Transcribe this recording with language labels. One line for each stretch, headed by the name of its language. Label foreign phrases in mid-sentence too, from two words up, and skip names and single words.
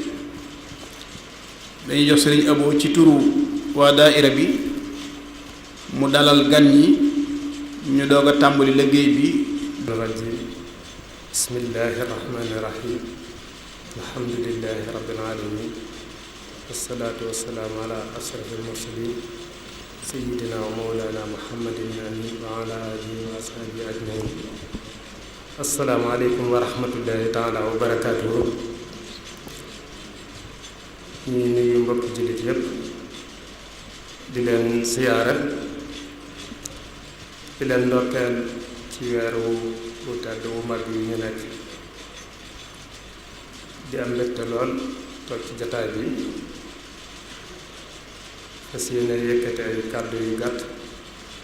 Wolof: dañuy jox Sëriñ Abo ci turu waa daaira bi mu dalal gan ñi, ñu doog a tàmbali liggéey bi.
Arabic: الرجيم بسم الله الرحمن الرحيم الحمد لله رب العالمين والصلاة والسلام على أشرف المرسلين سيدنا ومولانا محمد آمين وعلى آله وأصحابه أجمعين. السلام عليكم ورحمة الله تعالى وبركاته.
Wolof: ñuy nuyu mbokki jullit yépp di leen siyaara, di leen ndokkeel ci weeru bu tedd wu mag yi ñu nekk, di am mbégte lool toog ci jataay bi fas yéene yëkkati ay kàddu yu gàtt